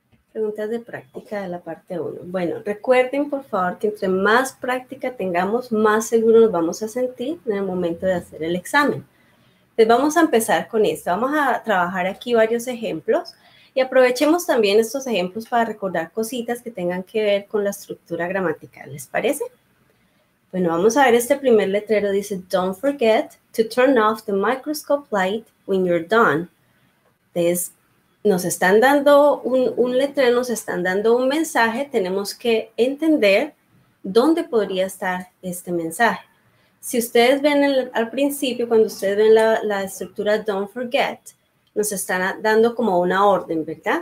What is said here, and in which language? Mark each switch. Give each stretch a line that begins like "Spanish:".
Spanish: Preguntas de práctica de la parte 1. Bueno, recuerden por favor que entre más práctica tengamos, más seguro nos vamos a sentir en el momento de hacer el examen. Entonces vamos a empezar con esto. Vamos a trabajar aquí varios ejemplos y aprovechemos también estos ejemplos para recordar cositas que tengan que ver con la estructura gramatical. ¿Les parece? Bueno, vamos a ver este primer letrero.
English: Dice, don't forget to turn off the microscope light when you're done.
Spanish: Entonces, nos están dando un letrero, nos están dando un mensaje. Tenemos que entender dónde podría estar este mensaje. Si ustedes ven al principio, cuando ustedes ven la estructura don't forget, nos están dando como una orden, ¿verdad?